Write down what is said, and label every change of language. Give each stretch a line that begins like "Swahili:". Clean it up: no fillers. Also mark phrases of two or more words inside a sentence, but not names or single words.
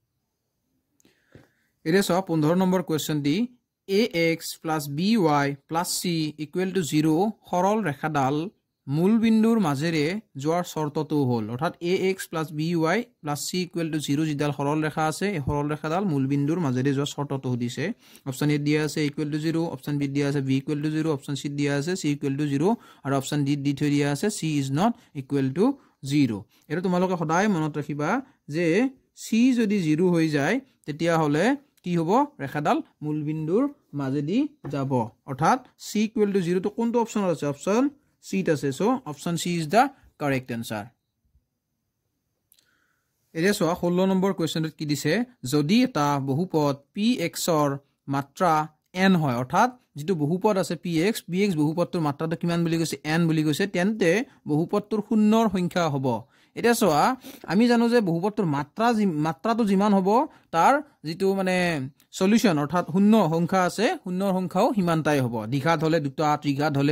Assamese: এৰে চোৱা 15 নম্বৰ কোৱেশ্চন দি ax + by + c = 0 সৰল ৰেখাডাল মূল বিন্দুৰ মাজেৰে যোৱাৰ শৰ্তটো হ'ল অৰ্থাৎ ax + by + c = 0 যিডাল সৰল ৰেখা আছে এই সৰল ৰেখাডাল মূল বিন্দুৰ মাজেৰে যোৱাৰ শৰ্তটো দিছে অপচন এ দিয়া আছে =0 অপচন বি দিয়া আছে b = 0 অপচন সি দিয়া আছে c = 0 আৰু অপচন ডি দি থৈ দিয়া আছে
English: c is not equal to 0
Assamese: এটা তোমালোকে সদায় মনত ৰাখিবা যে c যদি 0 হৈ যায় তেতিয়া হলে কি হ'ব ৰেখাডাল মূল বিন্দুৰ মাজেদি যাব অৰ্থাৎ c = 0 তো কোনটো অপচন আছে অপচন C আছে
English: so option C is the correct answer
Assamese: এৰে চোৱা 16 নম্বৰ কোৱেশ্চনত কি দিছে যদি এটা বহুপদ px ৰ মাত্ৰা n হয় অৰ্থাৎ যেটো বহুপদ আছে px bx বহুপদটোৰ মাত্ৰাটো কিমান বুলি কৈছে n বুলি কৈছে তেন্তে বহুপদটোৰ শূন্যৰ সংখ্যা হ'ব এটা চোৱা আমি জানো যে বহুপদটোৰ মাত্ৰাটো যিমান হ'ব তাৰ যিটো মানে সলিউশন অৰ্থাৎ শূন্য সংখ্যা আছে শূন্যৰ সংখ্যাও সিমানটাই হ'ব দ্বিঘাত হলে দুটা ত্ৰিঘাত হলে